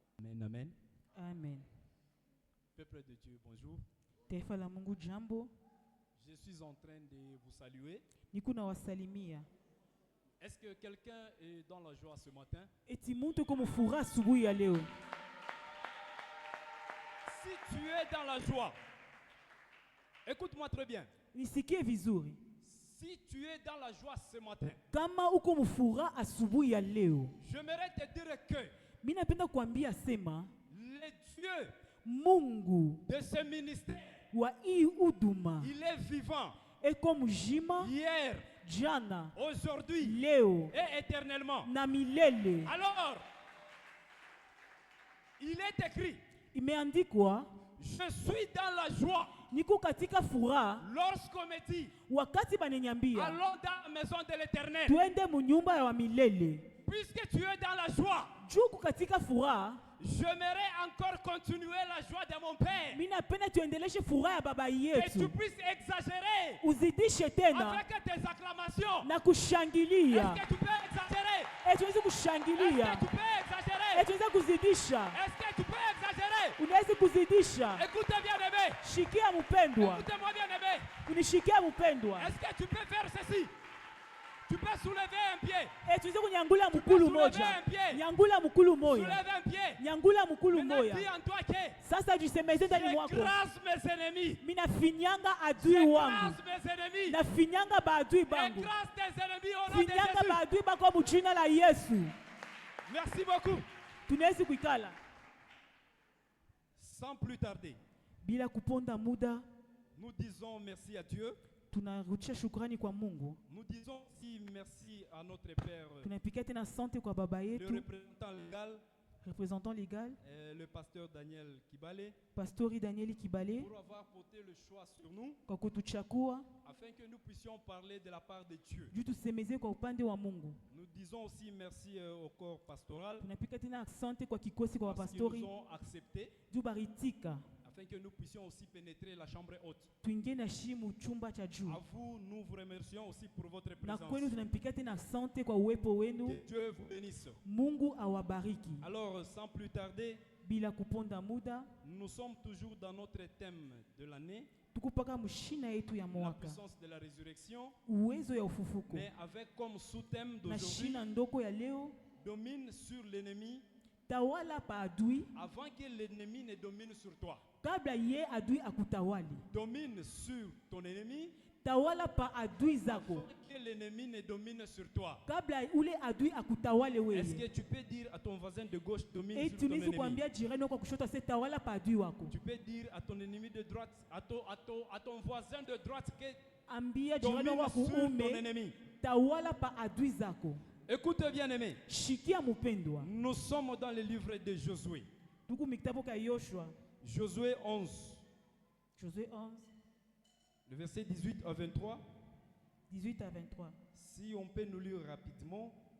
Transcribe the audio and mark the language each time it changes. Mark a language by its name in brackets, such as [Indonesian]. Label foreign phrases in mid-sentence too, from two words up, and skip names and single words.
[French] Amen, amen. Amen. Peuple de Dieu, bonjour. [Swahili] Taifa la Mungu jambo. [French] Je suis en train de vous saluer. [Swahili] Niko na wasalimia. [French] Est-ce que quelqu'un est dans la joie ce matin? [Swahili] Eti muntu ko mufura asubuhi ya leo. [French] Si tu es dans la joie, écoute-moi très bien. [Swahili] Nisikie vizuri. [French] Si tu es dans la joie ce matin, [Swahili] Kama uko mufura asubuhi ya leo. [French] j'aimerais te dire que [Swahili] Mimi napenda kuambia sema [French] le Dieu [Swahili] Mungu [French] de ce ministère, [Swahili] wa hii huduma [French] il est vivant [Swahili] eko mjima [French] hier, [Swahili] jana [French] aujourd'hui [Swahili] leo [French] et éternellement. [Swahili] na milele. [French] Alors, il est écrit, [Swahili] Imeandikwa [French] je suis dans la joie [Swahili] niko katika furaha [French] lorsqu'on me dit, [Swahili] wakati baneniambia [French] allons dans la maison de l'Éternel. [Swahili] tuende munyumba ya milele. [French] Puisque tu es dans la joie, [Swahili] Juku katika furaha [French] j'aimerais encore continuer la joie de mon Père. [Swahili] mimi napenda tuendeleshe furaha ya baba [French] Que tu [Swahili] yetu, [French] puisses exagérer [Swahili] uzidishe tena [French] avec tes acclamations. [Swahili] na kushangilia. [French] Est-ce que tu peux exagérer? [Swahili] Tuweze [French] Est-ce [Swahili] kushangilia, [French] que tu peux exagérer? [Swahili] tuweze kuzidisha, [French] Est-ce que tu peux exagérer? [Swahili] unaweza kuzidisha. [French] Écoutez bien aimé. [Swahili] Shikia mpendwa, [French] Écoutez-moi bien aimé. [Swahili] unishikia mpendwa. [French] Est-ce que tu peux faire ceci? Tu peux soulever un pied. [Swahili] Tuweze kunyangula mkulu moja, [French] soulever un pied. [Swahili] nyangula mkulu moya, [French] Soulève un pied. [Swahili] nyangula mkulu [French] Maintenant, dis [Swahili] moya. [French] en toi que [Swahili] Sasa jisemeze ndani mwako, [French] j'écrase mes ennemis. [Swahili] mimi nafinyanga adui wangu, [French] J'écrase mes ennemis. [Swahili] nafinyanga baadui bangu, [French] Écrase tes ennemis au nom de [Swahili] finyanga [French] Jésus. [Swahili] baadui bako mu jina la Yesu. [French] Merci beaucoup. [Swahili] Tunaweza kuikala [French] Sans plus tarder, [Swahili] bila kuponda muda. [French] nous disons merci à Dieu. [Swahili] Tunarudisha shukrani kwa Mungu, [French] Nous disons aussi merci à notre Père, [Swahili] tunapikia tena asante kwa baba [French] le [Swahili] yetu, [French] représentant légal, représentant légal le pasteur Daniel Kibale, [Swahili] Pastori Danieli Kibale, [French] pour avoir porté le choix sur nous, [Swahili] kwa kutuchakua [French] afin que nous puissions parler de la part de Dieu. [Swahili] juu tusemeze kwa upande wa Mungu. [French] Nous disons aussi merci au corps pastoral, [Swahili] Tunapika tena asante kwa kikosi kwa [French] parce qu'ils [Swahili] wapastori [French] nous ont acceptés, [Swahili] juu baritika [French] afin que nous puissions aussi pénétrer la chambre haute. [Swahili] tuingie na shimu chumba cha juu, [French] À vous, nous vous remercions aussi pour votre [Swahili] na [French] présence. [Swahili] kwenu tunampikia tena asante kwa uwepo wenu. [French] Que Dieu vous bénisse. [Swahili] Mungu awabariki. [French] Alors, sans plus tarder, [Swahili] Bila kuponda muda, [French] nous sommes toujours dans notre thème de l'année, [Swahili] tukupaka mshina yetu ya [French] la [Swahili] mwaka, [French] puissance de la résurrection, [Swahili] uwezo ya ufufuko, [French] mais avec comme sous-thème [Swahili] na [French] d'aujourd'hui, [Swahili] shina ndoko ya leo, [French] domine sur l'ennemi [Swahili] tawala pa adui [French] avant que l'ennemi ne domine sur toi. [Swahili] kabla ye adui akutawali. [French] Domine sur ton ennemi [Swahili] Tawala pa adui [French] avant [Swahili] zako [French] que l'ennemi ne domine sur toi. [Swahili] kabla ule adui akutawale [French] Est-ce que [Swahili] wewe. [French] tu peux dire à ton voisin de gauche, domine Et sur ton [Swahili] tunisi [French] ennemi? [Swahili] kuambia jirani wako kushoto ase tawala pa adui wako. [French] Tu peux dire à ton ennemi de droite, à ton voisin de droite que [Swahili] Ambia jirani [French] domine [Swahili] wako [French] sur ton [Swahili] ume [French] ennemi. [Swahili] tawala pa adui zako. [French] Écoute bien aimé, [Swahili] Shikia mupendwa. [French] nous sommes dans le livre de Josué. [Swahili] Tuku mikitabu ka Yoshua. [French] Josué 11, Josué 11, le verset 18 à 23. 18 à 23. Si on peut nous lire rapidement.